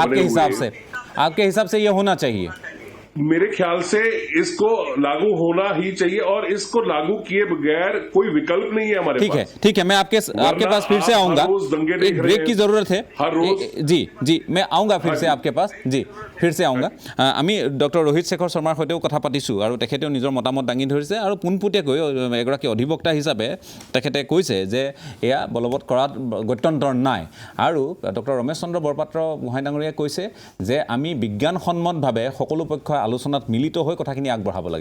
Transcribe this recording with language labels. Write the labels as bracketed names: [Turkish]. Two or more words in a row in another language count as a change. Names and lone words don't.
[Hindi] आपके हिसाब से ये होना चाहिए। मेरे ख्याल से इसको लागू होना ही चाहिए और इसको लागू किए बगैर कोई विकल्प नहीं है हमारे पास। ठीक है, मैं आपके पास फिर से आऊंगा, एक ब्रेक की जरूरत है हर रोज। जी मैं आऊंगा फिर से आपके पास, जी फिर से आऊंगा। [Assamese] আমি ডক্টৰ ৰোহিত শেখৰ শৰ্মাৰ সৈতেও কথা পাতিছোঁ আৰু তেখেতেও নিজৰ মতামত দাঙি ধৰিছে আৰু পোনপটীয়াকৈ এগৰাকী অধিবক্তা হিচাপে তেখেতে কৈছে যে এয়া বলবৎ কৰাত গত্যন্তৰ নাই। আৰু ডক্টৰ ৰমেশ চন্দ্ৰ বৰপাত্ৰ গোহাঁই ডাঙৰীয়াই কৈছে যে আমি বিজ্ঞানসন্মতভাৱে সকলো পক্ষই আলোচনাত মিলিত হৈ কথাখিনি আগবঢ়াব লাগে।